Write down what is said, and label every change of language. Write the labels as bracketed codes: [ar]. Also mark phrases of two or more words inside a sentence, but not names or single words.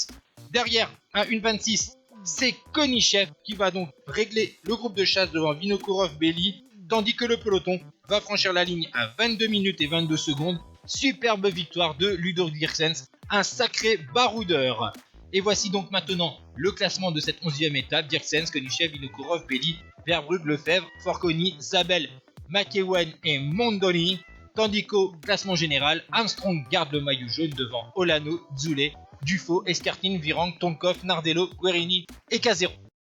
[fr] Derrière, à 1,26, c'est Konieseff qui va donc régler le groupe de chasse devant Vinokourov, Belli, tandis que le peloton va franchir la ligne à 22 minutes et 22 secondes. Superbe victoire de Ludo Dirksens, un sacré baroudeur. Et voici donc maintenant le classement de cette 11e étape. Dirksens, Konieseff, Vinokourov, Belli, Verbrugge, Lefebvre, Forconi, Zabel, McEwen et Mondoni. Tandis qu'au classement général, Armstrong garde le maillot jaune devant Olano, Zoulet, Dufaux, Escartine, Virang, Tonkov, Nardello, Guerini et Casero.